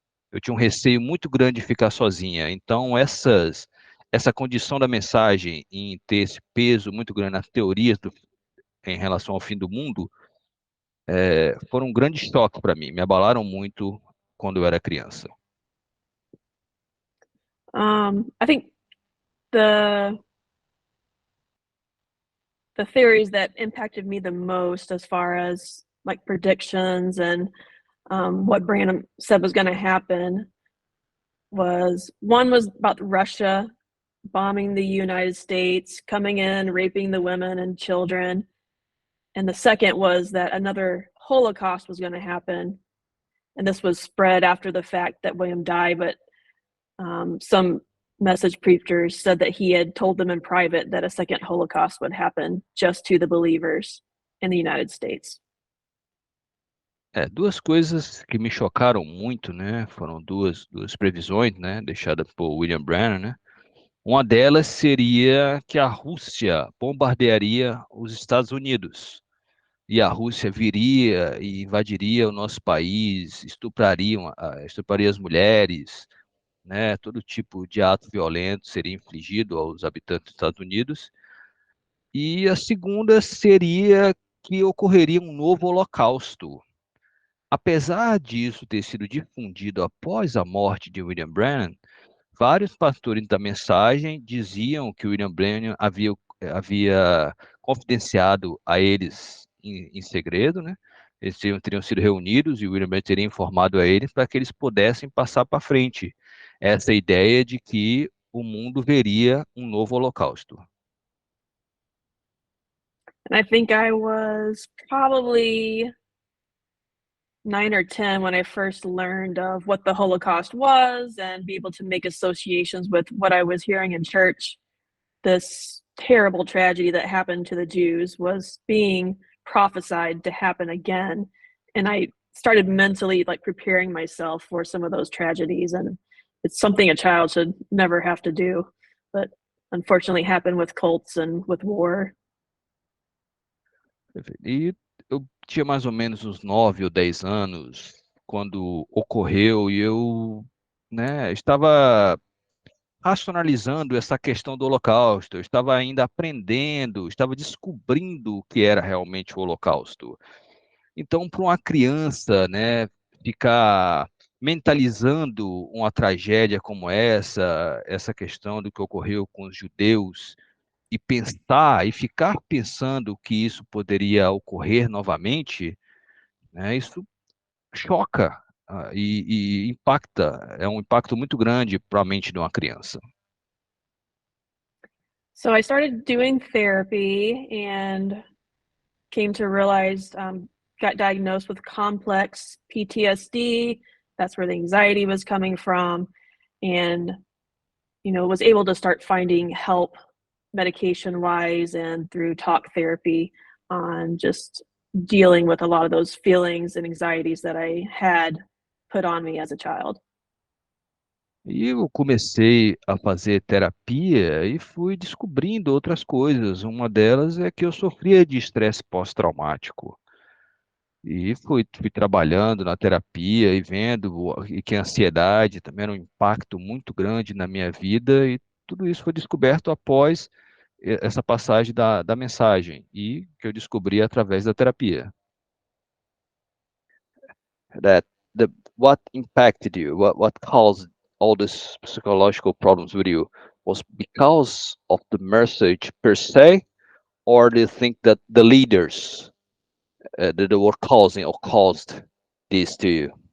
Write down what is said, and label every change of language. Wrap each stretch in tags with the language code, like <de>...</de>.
<pt>Eu tinha um receio muito grande de ficar sozinha. Então essa condição da mensagem em ter esse peso muito grande nas teorias em relação ao fim do mundo, foram um grande choque para mim, me abalaram muito quando eu era criança.</pt> <en>I think the theories that impacted me the most as far as like predictions and what Branham said was going to happen was about Russia bombing the United States, coming in, raping the women and children. And the second was that another Holocaust was going to happen. And this was spread after the fact that William died, but some message preachers said that he had told them in private that a second Holocaust would happen just to the believers in the United States.</en> <pt>Duas coisas que me chocaram muito, né? Foram duas previsões, né? Deixadas por William Branham, né? Uma delas seria que a Rússia bombardearia os Estados Unidos. E a Rússia viria e invadiria o nosso país, estupraria as mulheres, né? Todo tipo de ato violento seria infligido aos habitantes dos Estados Unidos. E a segunda seria que ocorreria um novo holocausto. Apesar disso ter sido difundido após a morte de William Branham, vários pastores da mensagem diziam que William Branham havia confidenciado a eles em segredo, né? Eles teriam sido reunidos e o William Branham teria informado a eles para que eles pudessem passar para frente essa ideia de que o mundo veria um novo holocausto.</pt> <en>And I think I was probably 9 or 10 when I first learned of what the Holocaust was and be able to make associations with what I was hearing in church. This terrible tragedy that happened to the Jews was being prophesied to happen again. And I started mentally preparing myself for some of those tragedies. And it's something a child should never have to do, but unfortunately happened with cults and with war.</en> <pt>E eu tinha mais ou menos uns 9 ou 10 anos quando ocorreu e eu, né, estava racionalizando essa questão do Holocausto, eu estava ainda aprendendo, estava descobrindo o que era realmente o Holocausto. Então, para uma criança, né, ficar mentalizando uma tragédia como essa questão do que ocorreu com os judeus, e pensar e ficar pensando que isso poderia ocorrer novamente, né, isso choca e impacta, é um impacto muito grande para a mente de uma criança.</pt> <en>So I started doing therapy and came to realize, got diagnosed with complex PTSD. That's where the anxiety was coming from. And, was able to start finding help medication-wise and through talk therapy on just dealing with a lot of those feelings and anxieties that I had put on me as a child.</en> <pt>E eu comecei a fazer terapia e fui descobrindo outras coisas. Uma delas é que eu sofria de estresse pós-traumático. E fui trabalhando na terapia e vendo que a ansiedade também era um impacto muito grande na minha vida, e tudo isso foi descoberto após essa passagem da mensagem, e que eu descobri através da terapia.</pt> <en>What impacted you? What caused all these psychological problems with you? Was because of the message per se, or do you think that the leaders that were causing or caused this to you?</en>